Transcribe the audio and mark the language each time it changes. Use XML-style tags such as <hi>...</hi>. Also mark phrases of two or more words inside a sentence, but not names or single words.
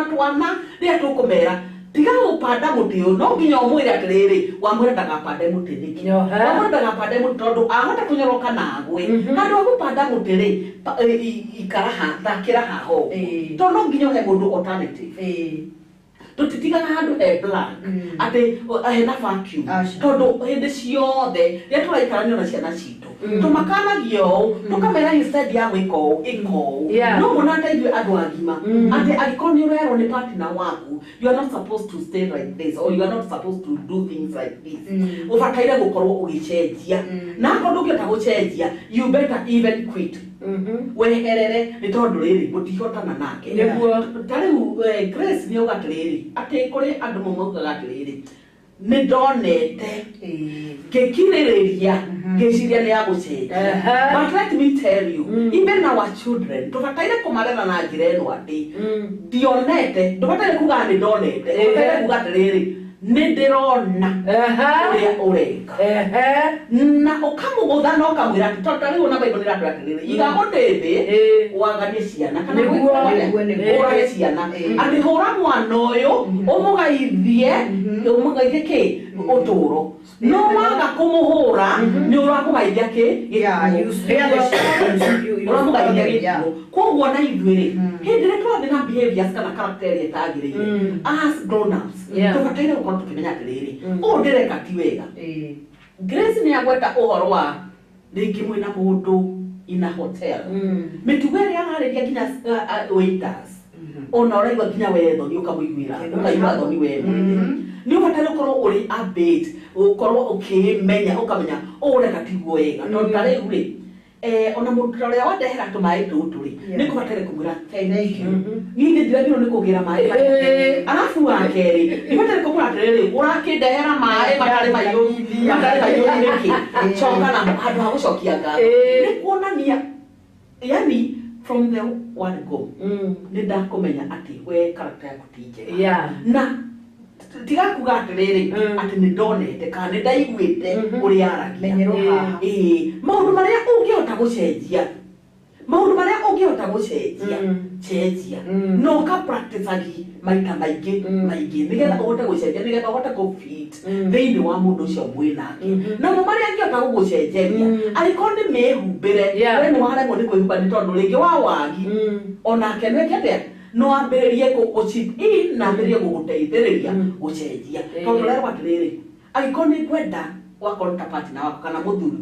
<ki>twana rĩrĩa tũkũmera tiga gũpanda mũtĩ ũyũ no nginya ũmwĩre atĩrĩrĩ wamwĩra ndagapande mũtĩ nĩkĩ wamwĩra ndagapande mũtĩ tondũ ahota kũnyoroka nagwe handũ ha gũpanda mũtĩ rĩ ikara thakĩra haho tondũ no nginya ũhe mũndũ alternative tutitigaga handũ he blank atĩ hena vacuum tondũ hĩndĩ ciothe rĩrĩa tũraikarania na ciana citũ tũmakanagio ũũ tũkamera instead ya gwĩka ũũ ĩka ũũ no mũnate ithuĩ andũ agima atĩ angĩkorwo nĩ ũrerwo nĩ partner waku</ki> <en>you are not supposed to stay like this or you are not supposed to do things like this</en> <ki>ũbataire gũkorwo ũgĩcenjia na akorwo ndũngĩhota gũcenjia</ki> <en>you better even quit</en> <ki>weherere nĩ tondũ rĩrĩ mũtihotana nake ta rĩu Grace nĩ ũga atĩrĩrĩ atĩ kũrĩ andũ maugaga atĩrĩrĩ nĩ ndonete ngĩkirĩrĩria ngĩciria nĩ ya gũcenjia</ki> <en>but let me tell you even our children</en> <ki>tũbataire kũmarera na njĩra ĩno atĩ ndionete ndũbataire kuga nĩ ndonete ndũbataire kuga atĩrĩrĩ nĩ ndĩrona ũrĩa ũreka na ũkamũgũtha na ũkamwĩra atĩ tondũ rĩu ona Bible nĩratwĩra atĩrĩrĩ iga mũtĩthĩ waganie ciana kana ũrage ciana atĩ hũra mwana ũyũ ũmũgeithie kĩ ũtũũro no waga kũmũhũra nĩ ũramũgeithia kĩ ũramũgeithia gĩkuũ koguo na ithuĩ hĩndĩ ĩrĩa tũrathiĩ na behaviors kana character ĩrĩa ĩtagĩrĩire</ki> <en>as grown ups</en> <ki>tũbataire gũkorwo tũkĩmenya atĩrĩrĩ ũũ ndĩreka ti wega Grace nĩ agweta ũhoro wa rĩngĩ mwĩna mũndũ ina hotel mĩtugo ĩrĩa ararĩria nginya waiters ona ũraigua nginya wetho nĩ ũkamũiguĩra ũkaigua thoni we mwene nĩ ũbataire gũkorwo ũrĩ update ũkorwo ũkĩmenya ũkamenya ũreka tiguo wega tondũ ta rĩu rĩ ona mũndũ ũrĩa wandehera tũmaĩ tũtũ rĩ nĩ kũbataire kũmwĩra</ki> <en>thank you</en> <ki>niĩ ndiragĩrĩirwo nĩ kũgĩra maĩ arabu wa kerĩ nĩ bataire kũmwĩra atĩrĩrĩ ũrakĩndehera maĩ matarĩ maiyũru nĩkĩ coka na handũ ha gũcokia ngatho nĩ kuonania yani</ki> <en>from the word go</en> <ki>nĩ ndakũmenya atĩ we character yaku ti njega na tiga kuga atĩrĩrĩ atĩ nĩ ndonete kana nĩ ndaiguĩte ũrĩa aragia maũndũ marĩa ũngĩhota gũcenjia cenjia no ka practice agi maita maingĩ nĩgetha ũhote gũcenjia nĩgetha ũhote kũ-fit thĩinĩ wa mũndũ ũcio mwĩnake namo marĩa angĩhota gũgũcenjeria angĩkorwo nĩ mĩhumbĩre we nĩ waremwo nĩ kwĩhumba nĩ tondũ rĩngĩ wa wagi onake nĩke atĩa no ambĩrĩrie gũchip in na ambĩrĩrie gũgũteithĩrĩria gũcenjia tondũ rĩrĩa atĩrĩrĩ angĩkorwo nĩ kwenda wakorwo ta partner wako kana mũthuri</ki>